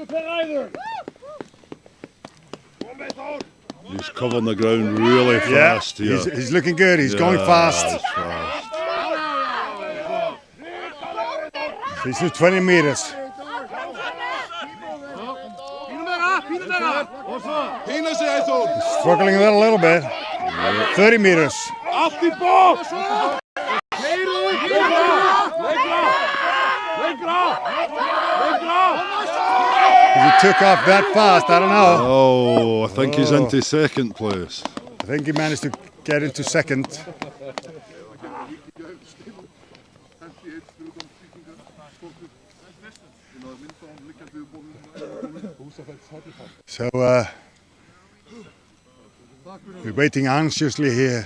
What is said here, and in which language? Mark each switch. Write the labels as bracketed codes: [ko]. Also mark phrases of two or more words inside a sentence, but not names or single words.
[en] He's covering the ground really fast here. He's looking good. He's going fast. He's to 20 meters. [is] Pína sig Eyþór. [en] Struggling with it a little bit. 30 meters. [is] Allt í bótt. Lengra. [en] If he took off that fast, I don't know. Oh, I think he's into second place. I think he managed to get into second. So we're waiting anxiously here